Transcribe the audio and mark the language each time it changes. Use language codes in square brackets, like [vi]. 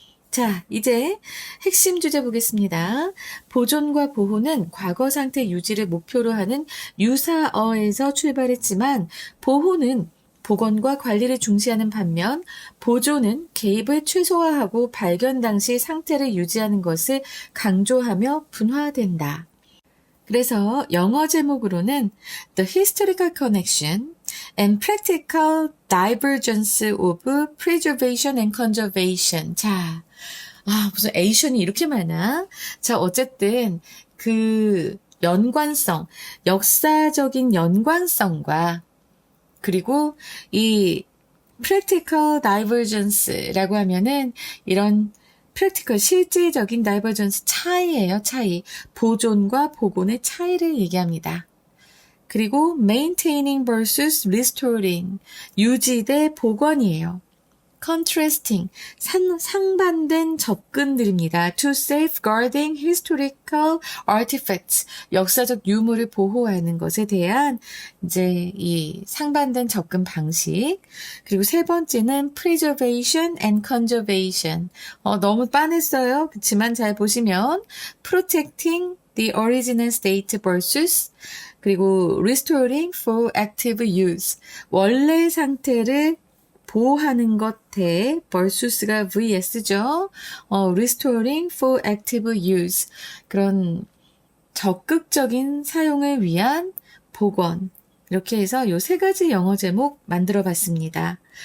[ko] 자, 이제 핵심 주제 보겠습니다. 보존과 보호는 과거 상태 유지를 목표로 하는 유사어에서 출발했지만 보호는 복원과 관리를 중시하는 반면 보존은 개입을 최소화하고 발견 당시 상태를 유지하는 것을 강조하며 분화된다. 그래서 영어 제목으로는 [en] The Historical Connection and Practical Divergence of Preservation and Conservation. [ko] 자, 무슨 에이션이 이렇게 많아? 자, 어쨌든 그 연관성, 역사적인 연관성과 그리고 이 [en] practical divergence [ko] 라고 하면은 이런 practical 실질적인 divergence 차이예요, 차이. 보존과 복원의 차이를 얘기합니다. 그리고 [en] maintaining versus restoring [ko] 유지 대 복원이에요. contrasting, 상반된 접근들입니다. [en] to safeguarding historical artifacts, [ko] 역사적 유물을 보호하는 것에 대한 이제 이 상반된 접근 방식. 그리고 세 번째는 [en] preservation and conservation. [ko] 너무 빤했어요. 그렇지만 잘 보시면 [en] protecting the original state versus [ko] 그리고 [en] restoring for active use. [ko] 원래 상태를 보호하는 것 대 versus가 vs죠. [en] restoring for active use. [ko] 그런 적극적인 사용을 위한 복원. 이렇게 해서 요 세 가지 영어 제목 만들어 봤습니다.